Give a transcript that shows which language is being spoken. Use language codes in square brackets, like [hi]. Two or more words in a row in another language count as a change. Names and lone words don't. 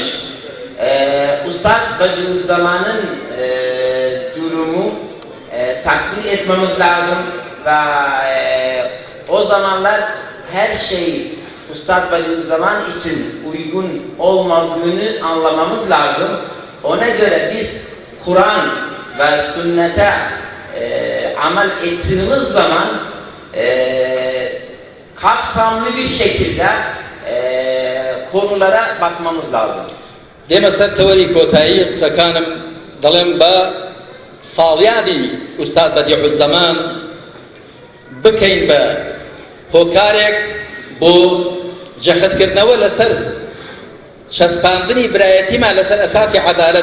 [tr] Üstad Bediüzzaman'ın durumu takdir etmemiz lazım ve o zamanlar her şey Üstad Bediüzzaman için uygun olmadığını anlamamız lazım. Ona göre biz Kur'an ve sünnete amel ettiğimiz zaman kapsamlı bir şekilde konulara bakmamız lazım. [ckb] دێمە سەر تەوەری کۆتایی قسەکانم دەڵێم بە ساڵیادی ئوستاد بەدیع الزەمان بکەین بە هۆکارێک بۆ جەختکردنەوە لەسەر چەسپاندنی برایەتیمان لەسەر ئەساسی عەدالەت.